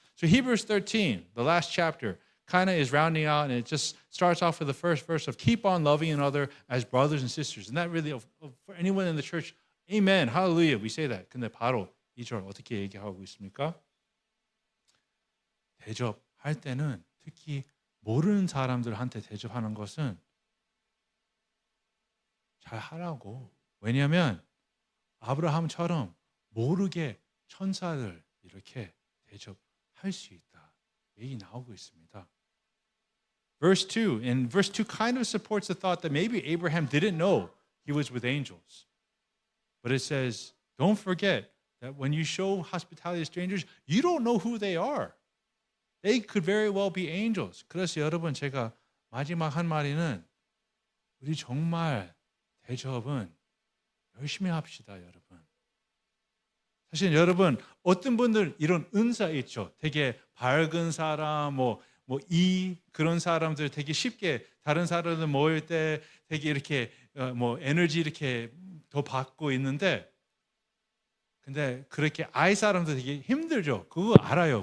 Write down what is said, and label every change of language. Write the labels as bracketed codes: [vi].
[en] So Hebrews 13, the last chapter, kind of is rounding out, and it just starts off with the first verse of keep on loving one another as brothers and sisters. And that really, for anyone in the church, amen, hallelujah, we say that. [ko] 근데 바로 2절 어떻게 얘기하고 있습니까? 대접할 때는 특히 모르는 사람들한테 대접하는 것은 잘 하라고, 왜냐하면 아브라함처럼 모르게 천사를 이렇게 대접할 수 있다. 얘기 나오고 있습니다. [en] Verse 2, and verse 2 kind of supports the thought that maybe Abraham didn't know he was with angels. But it says, don't forget that when you show hospitality to strangers, you don't know who they are. They could very well be angels. [ko] 그래서 여러분 제가 마지막 한 마디는 우리 정말 대접은 열심히 합시다, 여러분. 사실 여러분 어떤 분들 이런 은사 있죠. 되게 밝은 사람, 그런 사람들 되게 쉽게 다른 사람들 모일 때 되게 이렇게 에너지 이렇게 더 받고 있는데, 근데 그렇게 아이 사람들 되게 힘들죠. 그거 알아요.